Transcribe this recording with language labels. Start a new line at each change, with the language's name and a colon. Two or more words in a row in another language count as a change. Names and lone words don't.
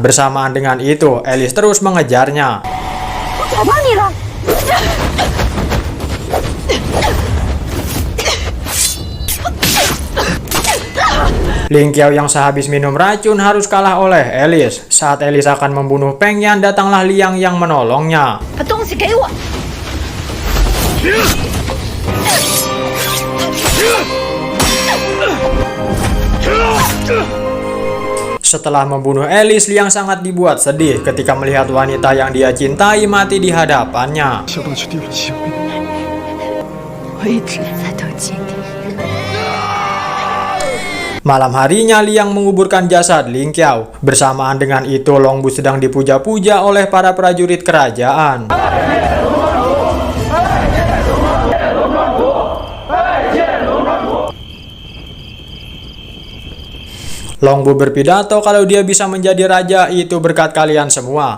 Indonesian: Bersamaan dengan itu, Alice terus mengejarnya. Ling Qiao yang sehabis minum racun harus kalah oleh Alice. Saat Alice akan membunuh Peng Yan, datanglah Liang yang menolongnya.
Chinese: 把东西给我。
Indonesian: Setelah membunuh Alice, Liang sangat dibuat sedih ketika melihat wanita yang dia cintai mati di hadapannya.
Chinese: 小乐去丢了性命。我一直在等姐弟。
Indonesian: Malam harinya Liang menguburkan jasad Ling Qiao. Bersamaan dengan itu Long Bu sedang dipuja-puja oleh para prajurit kerajaan. Long Bu berpidato kalau dia bisa menjadi raja itu berkat kalian semua.